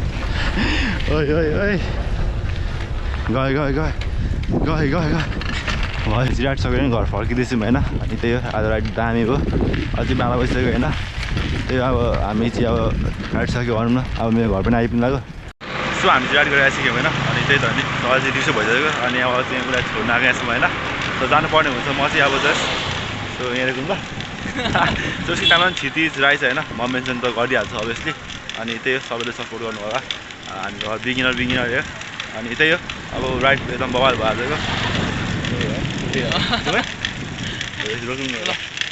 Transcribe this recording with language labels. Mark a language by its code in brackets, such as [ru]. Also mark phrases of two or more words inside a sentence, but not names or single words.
[ne] Oi oi oi. Goi goi goi. Goi goi goi. भएपछि राइड सकेर घर फर्किँदैछौँ होइन अनि त्यही हो आज राइड दामी भयो अझै बाह्र बजिसक्यो होइन त्यही अब हामी चाहिँ अब राइड सक्यो भनौँ न अब मेरो घर पनि आइपुग्नु लाग्यो सो हामी चाहिँ राइड गरेर आइसक्यौँ होइन अनि त्यही त अनि अझै दिउँसो भइसक्यो अनि अब चाहिँ उसलाई छोड्न आएको छौँ होइन सो जानुपर्ने हुन्छ म चाहिँ अब [en] just so [ne] यहाँ घुम्दा सो सिटामा पनि क्षितिज राइज होइन म मेन्सन त गरिहाल्छु अभियसली अनि त्यही हो सबैले सपोर्ट गर्नु होला हामी बिगिनर हो अनि त्यही हो अब राइड एकदम बवाल भइहाल्छ